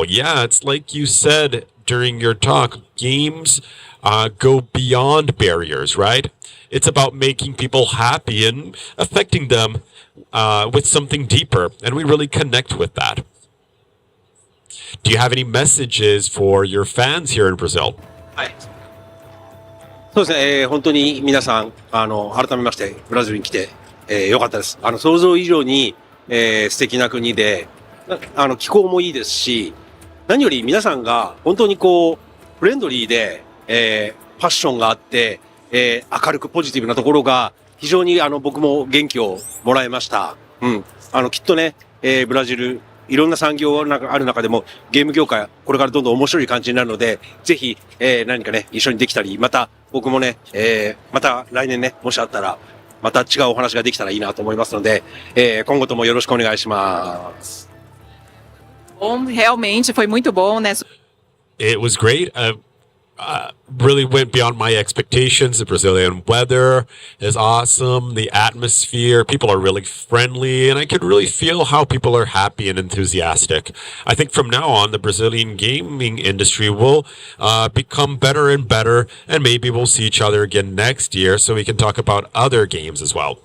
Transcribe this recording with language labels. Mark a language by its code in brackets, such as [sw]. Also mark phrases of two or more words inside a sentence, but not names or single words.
[en] Yeah, it's like you said during your talk, games go beyond barriers, right? It's about making people happy and affecting them with something deeper, and we really connect with that. Do you have any messages for your fans here in Brazil? [ja] そうですね、本当に皆さん、改めまして、ブラジルに来て、よかったです。想像以上に、素敵な国で、気候もいいですし、何より皆さんが本当にこう、フレンドリーで、パッションがあって、明るくポジティブなところが、非常に僕も元気をもらいました。うん。きっとね、ブラジル、いろんな産業がある中でも、ゲーム業界、これからどんどん面白い感じになるので、ぜひ、何かね、一緒にできたり、また、僕もね、また来年ね、もしあったら、また違うお話ができたらいいなと思いますので、今後ともよろしくお願いします。 [pt] Bom, realmente foi muito bom, né? [en] It was great. Really went beyond my expectations. The Brazilian weather is awesome. The atmosphere, people are really friendly, and I could really feel how people are happy and enthusiastic. I think from now on, the Brazilian gaming industry will become better and better, and maybe we'll see each other again next year so we can talk about other games as well.